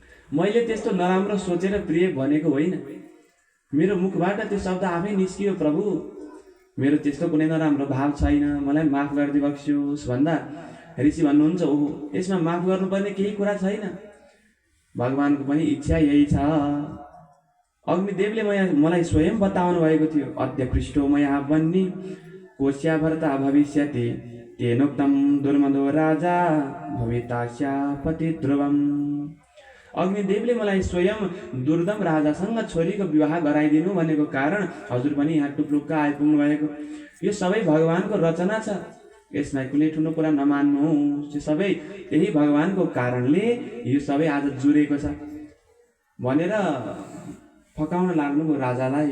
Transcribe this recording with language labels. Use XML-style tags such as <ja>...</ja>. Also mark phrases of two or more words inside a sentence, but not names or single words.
<ne>मैले त्यस्तो नराम्रो सोचेर प्रिय भनेको होइन। मेरो मुखबाट त्यो शब्द आफै निस्कियो, प्रभु मेरो त्यस्तो कुनै नराम्रो भाव छैन, मलाई माफ गरिदिनु बक्सियोस् भन्दा ऋषि भन्नुहुन्छ ओहो यसमा माफ गर्नुपर्ने केही कुरा छैन, भगवानको पनि इच्छा यही छ। अग्निदेवले मलाई स्वयं बताउनु भएको थियो,</ne> <sa>अद्य पृष्ठो मया बन्नी कोश्या भरता भविष्यति तेनोक्तम दुर्मदो राजा भवितास्या पति ध्रुवम।</sa> <ne>अग्निदेवले मलाई स्वयं दुर्दम राजासँग छोरीको विवाह गराइदिनु भनेको कारण हजुर पनि यहाँ टुप्लुक्क आइपुग्नु भएको। यो सबै भगवानको रचना छ, यसमा कुनै ठुलो कुरा नमान्नुहोस्, यो सबै त्यही भगवानको कारणले यो सबै आज जुरेको छ भनेर फकाउन लाग्नुभयो राजालाई।</ne>